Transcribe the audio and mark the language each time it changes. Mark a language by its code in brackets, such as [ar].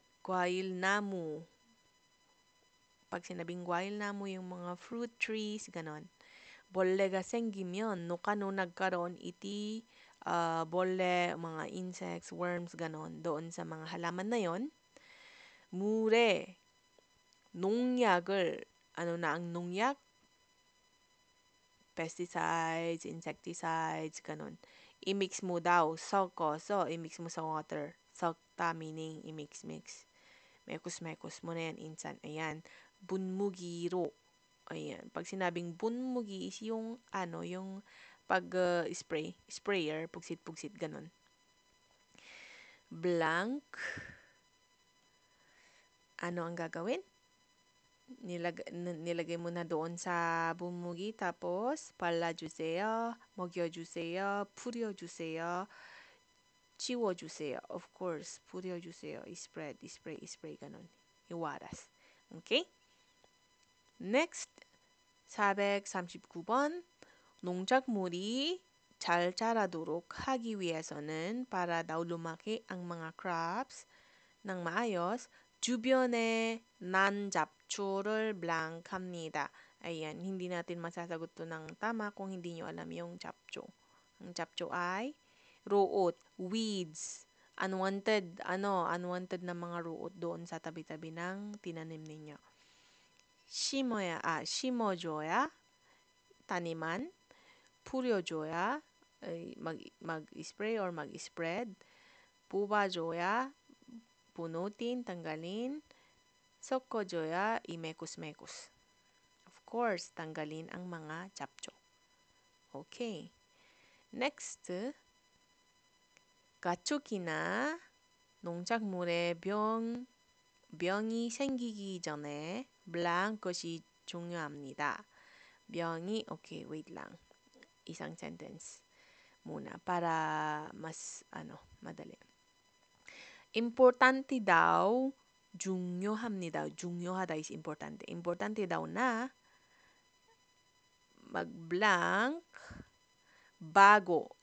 [tl] Gwail namu. Pag sinabing gwail namu, yung mga fruit trees, ganon. Bollega 생기면, no kano nagkaroon, iti, bolle, mga insects, worms, ganon. Doon sa mga halaman na yon. [ko] 물에 농약을, [tl] ano na ang [ko] 농약? [en] Pesticides, insecticides, ganon. [tl] I-mix mo daw, [ko] 섞어서, [tl] i-mix mo sa water. 섞다 meaning i-mix-mix. Mekos-mekos mo na yan, insan. Ayan. Bunmugi로. Ayan. Pag sinabing bunmugi is yung, yung pag-spray, sprayer, pugsit-pugsit, ganon. Blank. Ano ang gagawin? Nilagay mo na doon sa bunmugi, tapos [ko] 발라주세요, 먹여주세요, 뿌려주세요, 치워주세요. [en] Of course, [ko] 뿌려주세요. [en] Spread, spray, ganon. Iwaras. Okay? Next, 439번. [ko] 농작물이 잘 자라도록 하기 위해서는 [tl] para daw lumaki ang mga crops ng maayos, [ko] 주변에 난 잡초를 blank합니다. [tl] Ayan, hindi natin masasagot to ng tama kung hindi nyo alam yung 잡초. Ang 잡초 ay ruot, weeds, unwanted na mga ruot doon sa tabi-tabi ng tinanim ninyo. 심어줘야, taniman, 뿌려줘야, mag-spray or mag-spread, 뽑아줘야, punutin, tanggalin, 섞어줘야, imekos-mekos. Of course, tanggalin ang mga 잡초. [en] Okay. [ko] Next, 가축이나 농작물에 병이 생기기 전에 blank 것이 중요합니다. [tl] 병이, okay, wait lang. Isang sentence muna para mas, madali. Importante daw, 중요합니다. 중요하다 is importante. Importante daw na mag-blank bago.